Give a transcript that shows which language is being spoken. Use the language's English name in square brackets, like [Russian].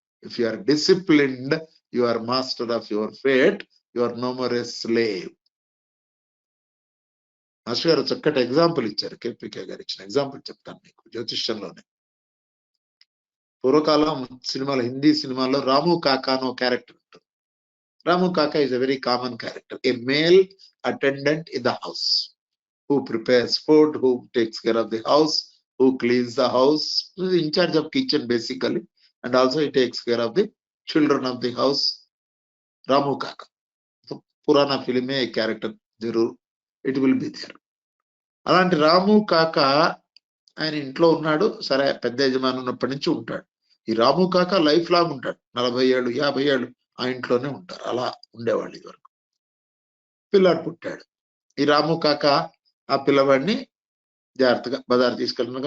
[English] If you are disciplined, you are master of your fate. You are no more a slave. [Telugu] Master గారు చక్కటి example ఇచ్చారు. కేపీకే గారు ఇచ్చిన example చెప్తాను మీకు జ్యోతిష్యంలోనే. పూర్వకాలం సినిమాలో, హిందీ సినిమాలో రాము కాకా అనో క్యారెక్టర్ ఉంటుంది. [English] Ramu Kaka is a very common character, a male attendant in the house who prepares food, who takes care of the house, who cleans the house, who is in charge of kitchen basically, and also he takes care of the children of the house. Ramu Kaka. So, [Hindi] Purana film a character jarur, [English] it will be there. [Telugu] అలాంటి రాము కాకా ఆయన ఇంట్లో ఉన్నాడు. సరే, పెద్ద యజమాని ఉన్నప్పటి నుంచి ఉంటాడు. ఈ రాము కాకా లైఫ్ లాంగ్ ఉంటాడు. 40 ఏళ్ళు 50 ఏళ్ళు ఆ ఇంట్లోనే ఉంటారు. అలా ఉండేవాళ్ళు ఇదివరకు. పిల్లాడు పుట్టాడు. ఈ రాము కాకా ఆ పిల్లవాడిని జాగ్రత్తగా బజారు తీసుకెళ్తున్నాడు.